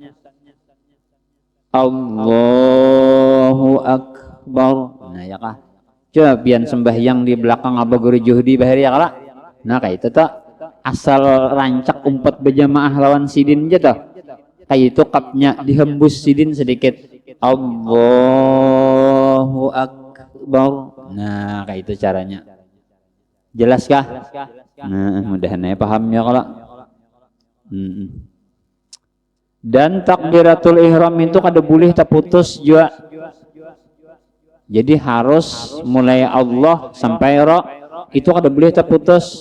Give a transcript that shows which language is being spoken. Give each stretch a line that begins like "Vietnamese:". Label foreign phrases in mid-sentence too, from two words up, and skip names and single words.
Arabic: Allahu Akbar.
Banjar: Nah, ya kah? Coba biar sembahyang di belakang Abah Guru Juhdi bahari ya kala. Nah, kayak itu tak. Asal rancak umpat berjamaah lawan sidin aja toh. Kayak itu kapnya dihembus sidin sedikit.
Arabic: Allahu Akbar.
Banjar: Nah kayak itu caranya. Jelas kah? Nah mudah-mudahan paham ya kalau. Dan
Arabic: takbiratul ihram
Banjar: itu kada boleh terputus juga. Jadi harus mulai Allah sampai ra itu kada boleh terputus.